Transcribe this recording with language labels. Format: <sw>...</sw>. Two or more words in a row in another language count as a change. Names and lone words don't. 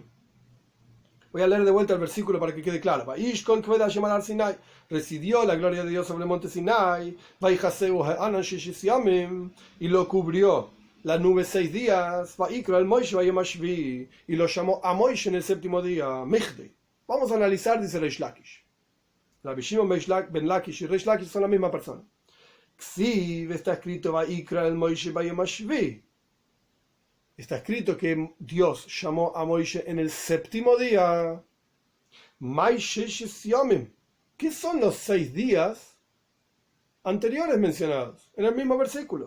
<es>Voy a leer de vuelta el versículo para que quede claro. Residió la gloria de Dios sobre el monte Sinai, y lo cubrió la nube 6 días, y lo llamó a Moishe en el séptimo día. Vamos a analizar, dice Reish Lakish. Rabbi Shimon ben Lakish y Reish Lakish son la misma persona. Está escrito está escrito que Dios llamó a Moishe en el séptimo día. ¿Qué son los 6 días anteriores mencionados en el mismo versículo?</es>